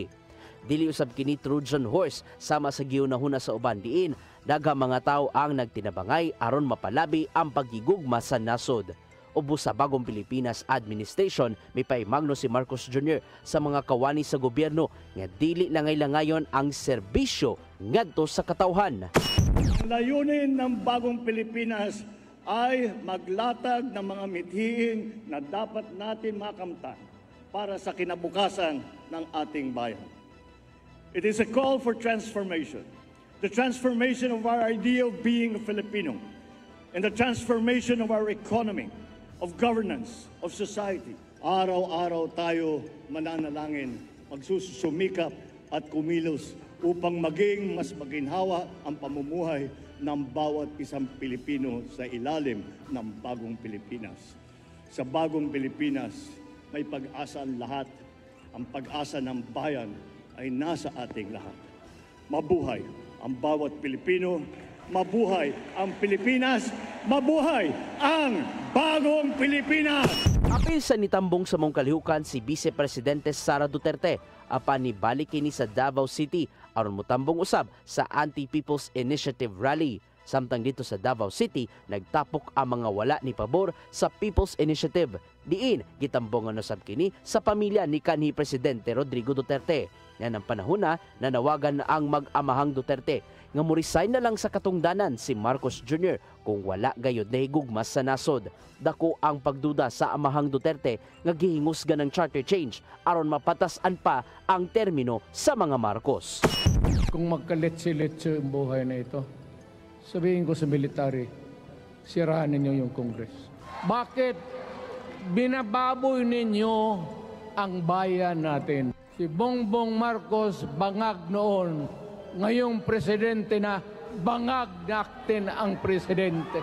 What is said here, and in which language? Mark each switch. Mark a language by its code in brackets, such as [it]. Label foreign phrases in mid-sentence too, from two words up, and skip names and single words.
[ceb] Dili usab kini Trojan horse sama sa giunahuna sa uban diin, daghang mga tawo ang nagtinabangay aron mapalabi ang pagigugma sa nasod. Ubos sa bagong Pilipinas administration, may paimagno si Marcos Jr. sa mga kawani sa gobyerno nga dili langay-langayon ang serbisyo ngadto sa katawhan. [tl] Ang layunin ng bagong Pilipinas ay maglatag ng mga mithiin na dapat natin makamtan para sa kinabukasan ng ating bayan. [en] It is a call for transformation. The transformation of our idea of being a Filipino and the transformation of our economy, of governance, of society. [tl] Araw-araw tayo mananalangin, magsusumikap at kumilos upang maging mas maginhawa ang pamumuhay ng bawat isang Pilipino sa ilalim ng bagong Pilipinas. Sa bagong Pilipinas, may pag-asa ang lahat. Ang pag-asa ng bayan ay nasa ating lahat. Mabuhay ang bawat Pilipino, mabuhay ang Pilipinas, mabuhay ang bagong Pilipinas! [ceb] Apil sa nitambong sa mong kalihukan si Vice Presidente Sara Duterte, apan ni balik kini sa Davao City aron motambong usab sa Anti-People's Initiative Rally. Samtang dito sa Davao City, nagtapok ang mga wala ni pabor sa People's Initiative. Diin, gitambongan usab kini sa pamilya ni kanhi Presidente Rodrigo Duterte. [tl] Yan ang panahon na [ceb] nanawagan ang mag-amahang Duterte nga mo-resign na lang sa katungdanan si Marcos Jr. kung wala gayod na higugmas sa nasod. Dako ang pagduda sa amahang Duterte nga gihingusgan ng charter change aron mapatasan pa ang termino sa mga Marcos. [tl] Kung magkaletse-letse ang buhay na ito, sabihin ko sa military, sirahan ninyo yung Congress. Bakit binababoy ninyo ang bayan natin? Si Bongbong Marcos bangag noon, ngayong presidente na bangag natin ang presidente.